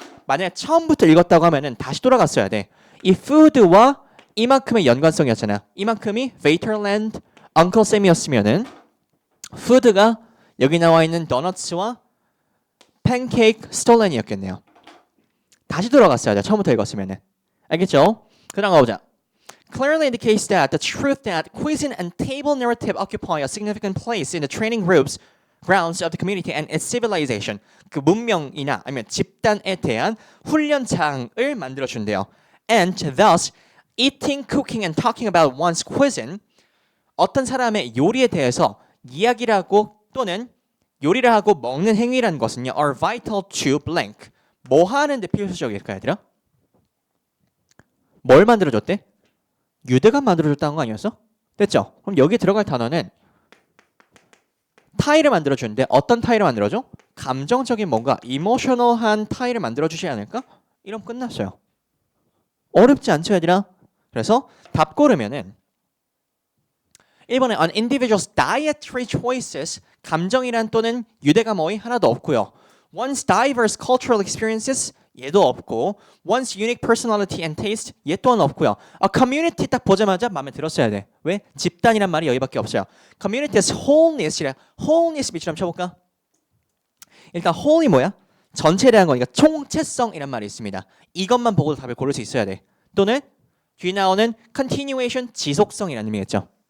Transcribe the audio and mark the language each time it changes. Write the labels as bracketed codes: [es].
[ko] 만약에 처음부터 읽었다고 하면은 다시 돌아갔어야 돼. 이 food와 이만큼의 연관성이었잖아. 이만큼이 Vaterland, Uncle Sam이었으면은 food가 여기 나와 있는 도넛스와 팬케이크 스톨렌이었겠네요. 다시 돌아갔어야 돼. 처음부터 읽었으면은. 알겠죠? 그다음 가보자. [en] Clearly indicates that the truth that cuisine and table narrative occupy a significant place in the training grounds of the community and its civilization. [ko] 그 문명이나 아니면 집단에 대한 훈련장을 만들어준대요. [en] And thus, eating, cooking, and talking about one's cuisine [ko] 어떤 사람의 요리에 대해서 이야기를 하고 또는 요리를 하고 먹는 행위라는 것은요 [en] are vital to blank. [ko] 뭐 하는데 필수적일까 얘들아? 뭘 만들어줬대? 유대감 만들어줬다는 거 아니었어? 됐죠? 그럼 여기 들어갈 단어는 타일을 만들어주는데 어떤 타일을 만들어줘? 감정적인 뭔가 이모셔널한 타일을 만들어주지 않을까? 이러면 끝났어요. 어렵지 않죠 얘들아? 그래서 답 고르면은 1번에 [en] an individual's dietary choices [ko] 감정이란 또는 유대감 어휘 하나도 없고요. [en] One's diverse cultural experiences [ko] 얘도 없고 [en] One's unique personality and taste [ko] 얘 또한 없고요. A community 딱 보자마자 마음에 들었어야 돼. 왜? 집단이란 말이 여기밖에 없어요. Community's wholeness이래. wholeness 밑줄 한번 쳐볼까? 일단 whole이 뭐야? 전체에 대한 거니까 총체성이란 말이 있습니다. 이것만 보고 답을 고를 수 있어야 돼. 또는 뒤에 나오는 continuation 지속성이라는 의미겠죠.